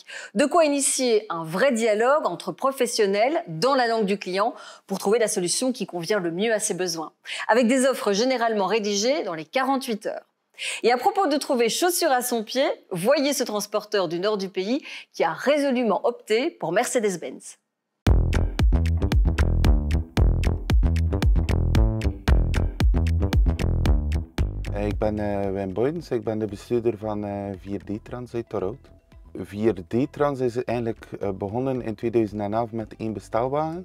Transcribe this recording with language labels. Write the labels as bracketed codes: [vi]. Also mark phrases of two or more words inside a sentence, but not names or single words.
[fr] De quoi initier un vrai dialogue entre professionnels dans la langue du client pour trouver la solution qui convient le mieux à ses besoins. Avec des offres généralement rédigées dans les 48 heures. Et à propos de trouver chaussures à son pied, voyez ce transporteur du nord du pays qui a résolument opté pour Mercedes-Benz. [nl] Ik ben Wim Boydens, ik ben de bestuurder van 4D-Trans uit Torhout. 4D-Trans is eigenlijk begonnen in 2011 met 1 bestelwagen.